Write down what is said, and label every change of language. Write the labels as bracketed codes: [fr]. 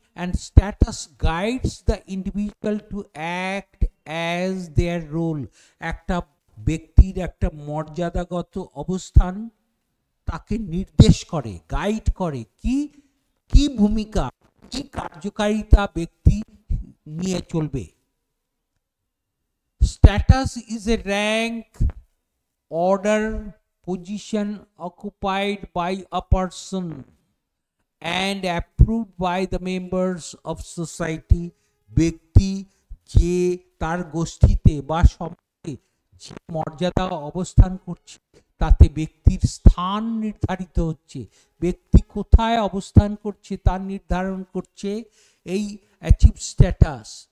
[en] and status guides the individual to act as their role, [bn] একটা ব্যক্তির একটা মর্যাদাগত অবস্থান তাকে নির্দেশ করে, গাইড করে, কি কি ভূমিকা, কি কার্যকারিতা ব্যক্তি নিয়ে চলবে। [en] Status is a rank, order, position occupied by a person and approved by the members of society. [bn] ব্যক্তি যে তার গোষ্ঠীতে বা সমাজে যে মর্যাদা অবস্থান করছে, তাতে ব্যক্তির স্থান নির্ধারিত হচ্ছে। ব্যক্তি কোথায় অবস্থান করছে তার নির্ধারণ করছে এই অ্যাচিভ স্ট্যাটাস।